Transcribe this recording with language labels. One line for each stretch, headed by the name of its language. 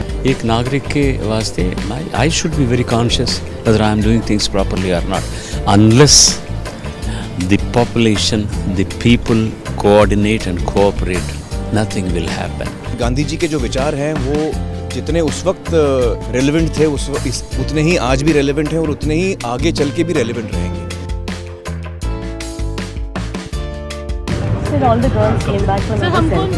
Hindi: एक नागरिक के वास्ते
English: I should be very conscious whether I am doing things properly or not. Unless the population, the people coordinate and cooperate, nothing will happen.
Hindi: Gandhi ji के जो विचार हैं वो जितने उस वक्त रेलेवेंट थे उतने ही आज भी रेलेवेंट हैं और उतने ही आगे चल के भी रेलेवेंट रहेंगे।
English: All the girls came back from the selfie.